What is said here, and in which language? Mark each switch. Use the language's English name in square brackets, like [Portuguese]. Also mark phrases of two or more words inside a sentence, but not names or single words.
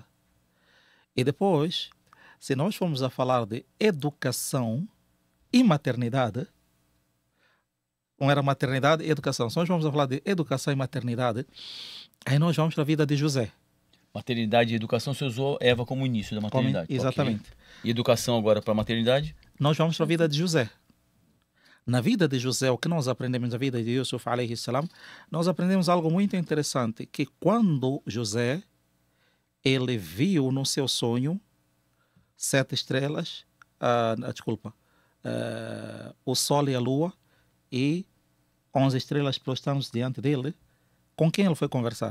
[Portuguese] E depois, se nós formos a falar de educação e maternidade, não era maternidade e educação. Se nós vamos a falar de educação e maternidade, aí nós vamos para a vida de José. Maternidade e educação, você usou Eva como início da maternidade. Exatamente. Okay. E educação agora para a maternidade? Nós vamos para a vida de José. Na vida de José, o que nós aprendemos na vida de Yusuf, [Arabic] عليه السلام, [Portuguese] nós aprendemos algo muito interessante, que quando José, ele viu no seu sonho 7 estrelas, o sol e a lua, e 11 estrelas prostrando-se diante dele, com quem ele foi conversar?